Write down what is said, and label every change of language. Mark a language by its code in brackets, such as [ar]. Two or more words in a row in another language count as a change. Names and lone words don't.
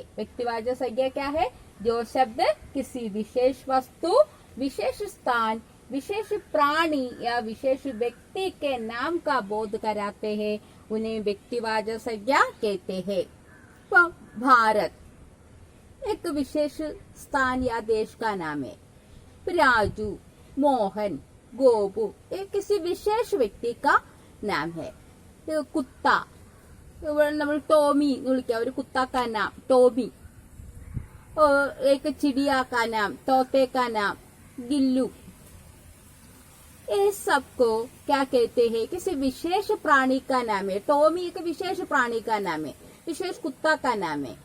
[hi] व्यक्तिवाचक संज्ञा क्या है? जो शब्द किसी विशेष वस्तु, विशेष स्थान, विशेष प्राणी या विशेष व्यक्ति के नाम का बोध कराते हैं, उन्हें व्यक्तिवाचक संज्ञा कहते हैं। तो भारत एक विशेष स्थान या देश का नाम है। राजू, मोहन, गोपू ये किसी विशेष व्यक्ति का नाम है। कुत्ता, [ml] നമ്മൾ टॉमी വിളിക്കാം, ഒരു [hi] कुत्ता का नाम टॉमी। और एक चिड़िया का नाम, तोते का नाम गिल्लू। ये सबको क्या कहते हैं? किसी विशेष प्राणी का नाम है। टॉमी एक विशेष प्राणी का नाम है, विशेष कुत्ता का नाम है।